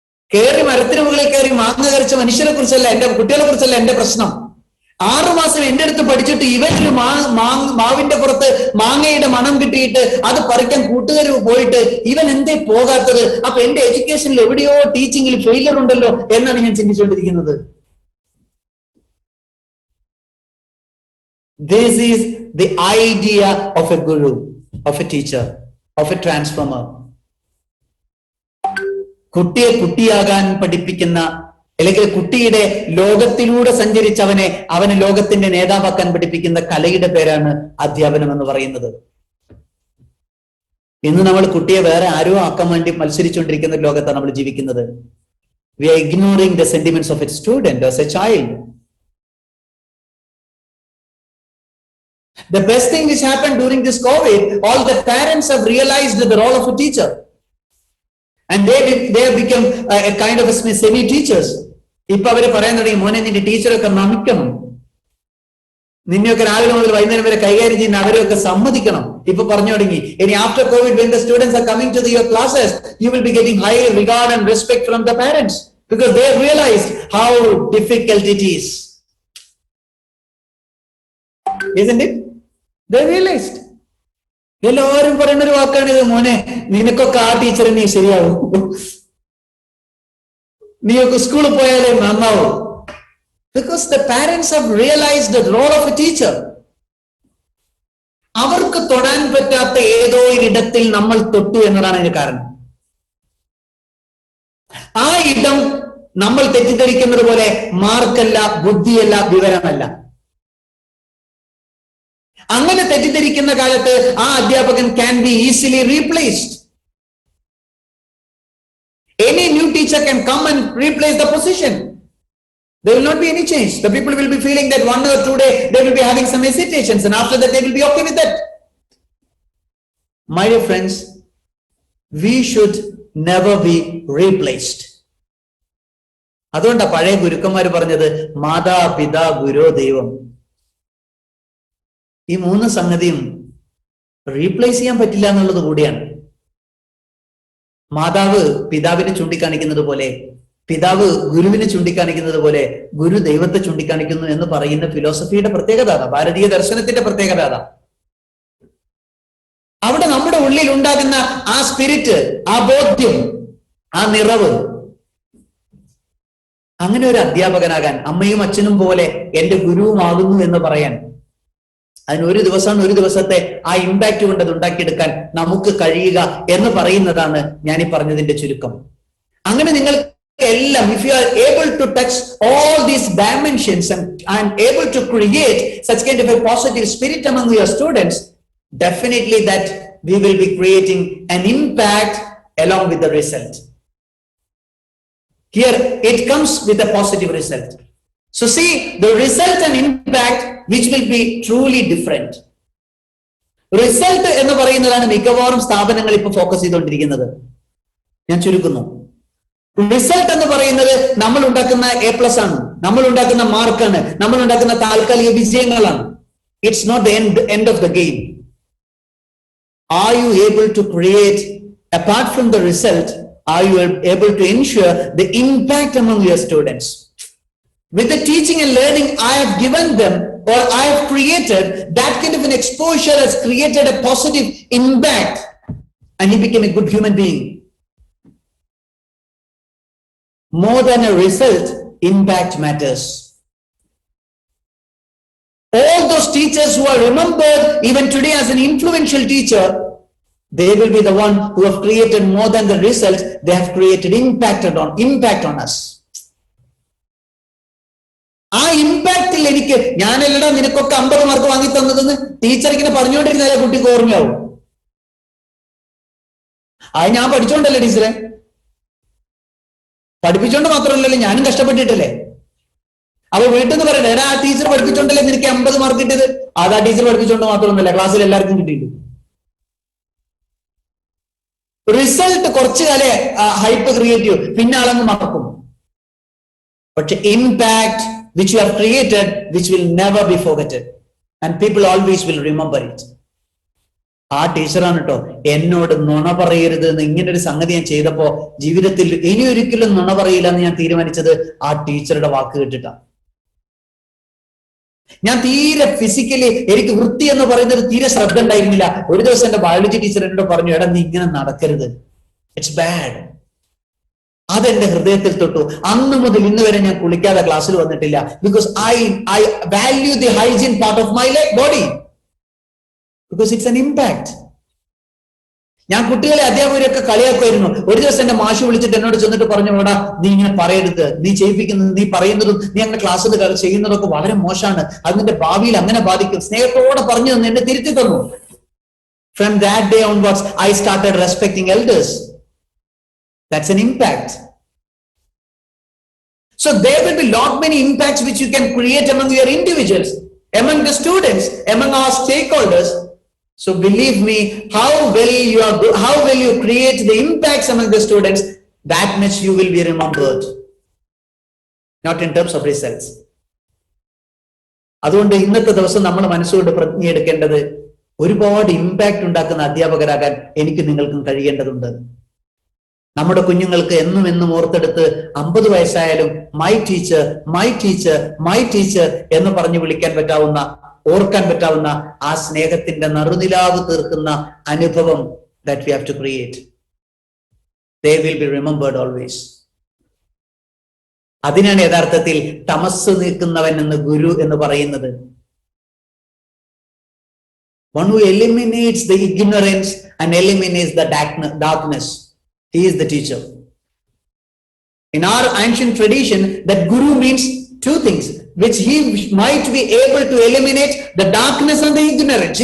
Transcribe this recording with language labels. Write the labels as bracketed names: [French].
[Malayalam] കയറി മരത്തിന് മുകളിൽ കയറി മാങ്ങ കറിച്ച മനുഷ്യരെ കുറിച്ചല്ല, എന്റെ കുട്ടികളെ കുറിച്ചല്ല എന്റെ പ്രശ്നം. 6 മാസം എന്റെ അടുത്ത് പഠിച്ചിട്ട് ഇവനൊരു മാവിന്റെ പുറത്ത് മാങ്ങയുടെ മണം കിട്ടിയിട്ട് അത് പറിക്കാൻ കൂട്ടുകാർ പോയിട്ട് ഇവൻ എന്തേ പോകാത്തത്? അപ്പൊ എന്റെ എഡ്യൂക്കേഷനിൽ എവിടെയോ ടീച്ചിങ്ങിൽ ഫെയിലിയർ ഉണ്ടല്ലോ എന്നാണ് ഞാൻ ചിന്തിച്ചുകൊണ്ടിരിക്കുന്നത്. [English] This is the idea of a guru, of a teacher, of a transformer. [Malayalam] കുട്ടിയെ കുട്ടിയാകാൻ പഠിപ്പിക്കുന്ന, അല്ലെങ്കിൽ കുട്ടിയുടെ ലോകത്തിലൂടെ സഞ്ചരിച്ചവനെ ലോകത്തിന്റെ നേതാവാക്കാൻ പഠിപ്പിക്കുന്ന കലയുടെ പേരാണ് അധ്യാപനം എന്ന് പറയുന്നത്. ഇന്ന് നമ്മൾ കുട്ടിയെ വേറെ ആരോ ആക്കാൻ വേണ്ടി മത്സരിച്ചുകൊണ്ടിരിക്കുന്ന ഒരു ലോകത്താണ് നമ്മൾ ജീവിക്കുന്നത്. [English] We are ignoring the sentiments of a student as a child. The best thing which happened during this COVID, all the parents have realized the role of a teacher. And they have become a kind of a semi-teachers. [Malayalam] ഇപ്പൊ അവര് പറയാൻ തുടങ്ങി, മോനെ നിന്റെ ടീച്ചറൊക്കെ നമിക്കണം, നിന്നെയൊക്കെ രാവിലെ മുതൽ വൈകുന്നേരം വരെ കൈകാര്യം ചെയ്യുന്ന അവരെയൊക്കെ സമ്മതിക്കണം. ഇപ്പൊ പറഞ്ഞു തുടങ്ങി, ഇനി [English] after COVID, when the students are coming to your classes, you will be getting high regard and respect from the parents because they have realized how difficult it is. Isn't it? They realized. [Malayalam] എല്ലാവരും പറയുന്ന ഒരു വാക്കാണിത്, മോനെ നിനക്കൊക്കെ ആ teacher നീ ശരിയാവും, നീയൊക്കെ സ്കൂളിൽ പോയാലേ നന്നാവും. [English] Because the parents have realized the role of a teacher. [Malayalam] അവർക്ക് തൊടാൻ പറ്റാത്ത ഏതോ ഇടത്തിൽ നമ്മൾ തൊട്ടു എന്നതാണ് അതിന് കാരണം. ആ ഇടം നമ്മൾ തെറ്റിദ്ധരിക്കുന്നത് പോലെ മാർക്കല്ല, ബുദ്ധിയല്ല, വിവരമല്ല. അങ്ങനെ തെറ്റിദ്ധരിക്കുന്ന കാലത്ത് ആ അധ്യാപകൻ [English] can be easily replaced. Any new teacher can come and replace the position. There will not be any change. The people will be feeling that 1 or 2 days they will be having some hesitations, and after that they will be okay with that. My dear friends, we should never be replaced. [Malayalam] അതുകൊണ്ടാ പഴയ ഗുരുക്കന്മാർ പറഞ്ഞത് മാതാ പിതാ ഗുരു ദൈവം. ഈ 3 സംഗതിയും replace ചെയ്യാൻ പറ്റില്ല എന്നുള്ളത് കൂടിയാണ്. മാതാവ് പിതാവിനെ ചൂണ്ടിക്കാണിക്കുന്നത് പോലെ, പിതാവ് ഗുരുവിനെ ചൂണ്ടിക്കാണിക്കുന്നത് പോലെ ഗുരു ദൈവത്തെ ചൂണ്ടിക്കാണിക്കുന്നു എന്ന് പറയുന്ന ഫിലോസഫിയുടെ പ്രത്യേകത അതാ, ഭാരതീയ ദർശനത്തിന്റെ പ്രത്യേകത അതാ. അവിടെ നമ്മുടെ ഉള്ളിൽ ഉണ്ടാകുന്ന ആ സ്പിരിറ്റ്, ആ ബോധ്യം, ആ നിറവ് അങ്ങനെ ഒരു അധ്യാപകനാകാൻ, അമ്മയും അച്ഛനും പോലെ എന്റെ ഗുരുവുമാകുന്നു എന്ന് പറയാൻ, അതിന് ഒരു ദിവസത്തെ ആ ഇമ്പാക്ട് കൊണ്ട് അത് ഉണ്ടാക്കിയെടുക്കാൻ നമുക്ക് കഴിയുക എന്ന് പറയുന്നതാണ് ഞാൻ ഈ പറഞ്ഞതിന്റെ ചുരുക്കം. അങ്ങനെ നിങ്ങൾ എല്ലാം, [English] if you are able to touch all these dimensions and able to create such kind of a positive spirit among your students, definitely that we will be creating an impact along with the result. Here it comes with a positive result. So see, the result and impact which will be truly different. [Malayalam] Result എന്ന് പറയുന്നതാണ് മിക്കവാറും സ്ഥാപനങ്ങൾ ഇപ്പൊ focus ചെയ്തുകൊണ്ടിരിക്കുന്നത്. ഞാൻ ചുരുക്കുന്നു. Result എന്ന് പറയുന്നത് നമ്മൾ ഉണ്ടാക്കുന്ന A+ ആണ്, നമ്മൾ ഉണ്ടാക്കുന്ന മാർക്കാണ്, നമ്മൾ ഉണ്ടാക്കുന്ന താൽക്കാലിക വിജയങ്ങളാണ്. [English] It's not the end of the game. Are you able to create, apart from the result, are you able to ensure the impact among your students? With the teaching and learning I have given them, or I have created, that kind of an exposure has created a positive impact, and he became a good human being. More than a result, impact matters. All those teachers who are remembered even today as an influential teacher, they will be the one who have created more than the result. They have created impact on us. [Malayalam] ആ ഇമ്പാക്റ്റിൽ എനിക്ക്, ഞാനല്ലടാ നിനക്കൊക്കെ 50 mark വാങ്ങി തന്നതെന്ന് teacher ഇങ്ങനെ പറഞ്ഞുകൊണ്ടിരുന്നാലേ കുട്ടിക്ക് ഓർമ്മയാവും. അത് ഞാൻ പഠിച്ചോണ്ടല്ലേ ടീച്ചറെ, പഠിപ്പിച്ചോണ്ട് മാത്രമല്ലല്ലോ ഞാനും കഷ്ടപ്പെട്ടിട്ടല്ലേ. അപ്പൊ വീട്ടിൽ നിന്ന് പറയണേ, ആ ടീച്ചർ പഠിപ്പിച്ചോണ്ടല്ലേ നിനക്ക് 50 മാർക്ക് കിട്ടിയത്. അതാ ടീച്ചർ പഠിപ്പിച്ചോണ്ട് മാത്രമൊന്നുമല്ല, ക്ലാസ്സിൽ എല്ലാവർക്കും കിട്ടിയിട്ടുണ്ട്. റിസൾട്ട് കുറച്ചു കാലേ ഹൈപ്പ് ക്രിയേറ്റ് ചെയ്യും, പിന്നെ ആളങ്ങ് മറക്കും. പക്ഷെ impact [English] which you have created, which will never be forgotten, and people always will remember it. [Malayalam] ആ ടീച്ചറാണ് കേട്ടോ എന്നോട് നുണ പറയരുത് എന്ന് ഇങ്ങനൊരു സംഗതി ഞാൻ ചെയ്തപ്പോ ജീവിതത്തിൽ ഇനി ഒരിക്കലും നുണ പറയില്ല എന്ന് ഞാൻ തീരുമാനിച്ചത് ആ ടീച്ചറുടെ വാക്ക് കേട്ടിട്ടാണ്. ഞാൻ തീരെ ഫിസിക്കലി, എനിക്ക് വൃത്തി എന്ന് പറയുന്നത് തീരെ ശ്രദ്ധ ഉണ്ടായിരുന്നില്ല. ഒരു ദിവസം എന്റെ ബയോളജി ടീച്ചർ എന്നോട് പറഞ്ഞു, എടാ നീ ഇങ്ങനെ നടക്കരുത്, [English] It's bad. [Malayalam] അതെന്റെ ഹൃദയത്തിൽ തൊട്ടു. അന്ന് മുതൽ ഇന്ന് വരെ ഞാൻ കുളിക്കാതെ ക്ലാസ്സിൽ വന്നിട്ടില്ല. [English] Because I value the hygiene part of my body, because it's an impact. [Malayalam] ഞാൻ കുട്ടികളെ അധ്യാപകരെയൊക്കെ കളിയാക്കുമായിരുന്നു. ഒരു ദിവസം എന്റെ മാഷ് വിളിച്ചിട്ട് എന്നോട് ചെന്നിട്ട് പറഞ്ഞു, എടാ നീ ഇങ്ങനെ പറയരുത്, നീ ചെയ്യിപ്പിക്കുന്നത്, നീ പറയുന്നതും നീ അങ്ങനെ ക്ലാസ്സിൽ ചെയ്യുന്നതൊക്കെ വളരെ മോശമാണ്, അത് നിന്റെ ഭാവിയിൽ അങ്ങനെ ബാധിക്കും. സ്നേഹത്തോടെ പറഞ്ഞു തന്നു, എന്നെ തിരുത്തി തന്നു. [English] From that day onwards, I started respecting elders. That's an impact. So there will be lot many impacts which you can create among your individuals, among the students, among our stakeholders. So believe me, how will you create the impacts among the students, that much you will be remembered, not in terms of results. [Malayalam] അതുകൊണ്ട് ഇന്നത്തെ ദിവസം നമ്മൾ മനസ്സുകൊണ്ട് പ്രതിജ്ഞ എടുക്കേണ്ടത്, ഒരുപാട് impact ഉണ്ടാക്കുന്ന അധ്യാപകരാകാൻ എനിക്ക് നിങ്ങൾക്കും കഴിയേണ്ടതുണ്ട്. നമ്മുടെ കുഞ്ഞുങ്ങൾക്ക് എന്നും ഓർത്തെടുത്ത് 50 വയസ്സായാലും [English] my teacher my teacher my teacher [Malayalam] എന്ന് പറഞ്ഞു വിളിക്കാൻ പറ്റാവുന്ന, ഓർക്കാൻ പറ്റാവുന്ന ആ സ്നേഹത്തിന്റെ നറുനിലാവ് തീർക്കുന്ന അനുഭവം [English] that we have to create. They will be remembered always. [Malayalam] അതിനാണ് യഥാർത്ഥത്തിൽ തമസ്സ് നീക്കുന്നവൻ എന്ന് ഗുരു എന്ന് പറയുന്നത്. [English] One who eliminates the ignorance and eliminates the darkness. He is the teacher. In our ancient tradition, that guru means two things, which he might be able to eliminate the darkness and the ignorance.